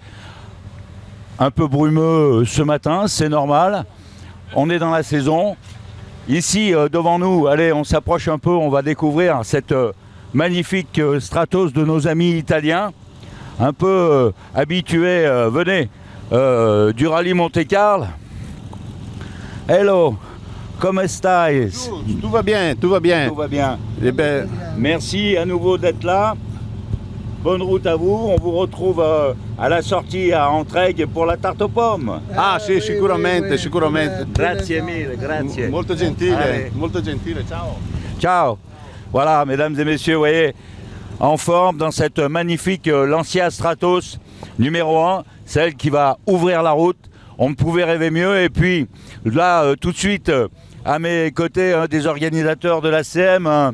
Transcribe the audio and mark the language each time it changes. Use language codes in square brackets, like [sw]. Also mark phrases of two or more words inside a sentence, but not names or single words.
[fr] Un peu brumeux ce matin, c'est normal. On est dans la saison. Ici, devant nous, allez, on s'approche un peu, on va découvrir cette magnifique Stratos de nos amis italiens. Un peu habitués, venez, du rallye Monte-Carlo. [it] Hello, come stai? [fr] Tout va bien, tout va bien. Tout va bien. Eh ben, Merci à nouveau d'être là. Bonne route à vous. On vous retrouve à la sortie à Entraigues pour la tarte aux pommes. [it] sì, sicuramente, sicuramente. Grazie mille, grazie. Molto gentile, [fr] Allez. [it] molto gentile, ciao. Ciao. [fr] Voilà, mesdames et messieurs, vous voyez, en forme dans cette magnifique Lancia Stratos numéro 1, celle qui va ouvrir la route. On ne pouvait rêver mieux. Et puis là, tout de suite, à mes côtés, un des organisateurs de l'ACM.